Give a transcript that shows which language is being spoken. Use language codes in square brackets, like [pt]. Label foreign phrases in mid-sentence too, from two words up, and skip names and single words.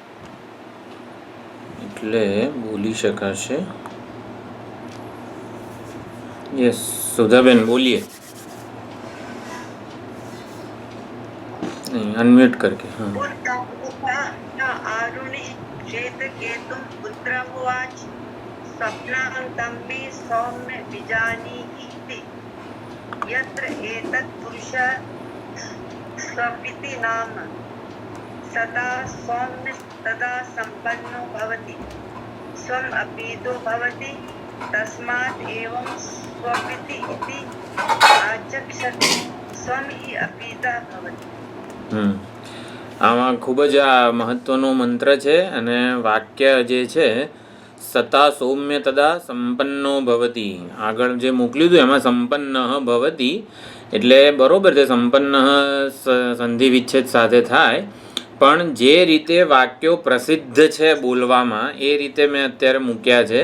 [gu] એટલે બોલી શકાશે. યસ સુધાબેન બોલીએ. [hi] अनम्यूट करके. हाँ [sa] स्वप्नान्तं मे सौम्य विजानीहि यत्र एतत् पुरुषः स्वपिति नाम सदा सौम्य तदा संपन्नो भवति स्वम् अपीतो भवति तस्मात् एवं स्वपिति इति आचक्षते स्वम् हि अपीतः भवति. [gu] આમાં ખૂબ જ આ મહત્વનો મંત્ર છે અને વાક્ય જે છે [sa] સતા સૌમ્ય તદા સંપન્નો ભવતી, [gu] આગળ જે મોકલ્યું હતું એમાં [sa] સંપન્ન ભવતી [gu] એટલે બરોબર છે, સંપન્ન સંધિ વિચ્છેદ સાથે થાય, પણ જે રીતે વાક્યો પ્રસિદ્ધ છે બોલવામાં એ રીતે મેં અત્યારે મૂક્યા છે.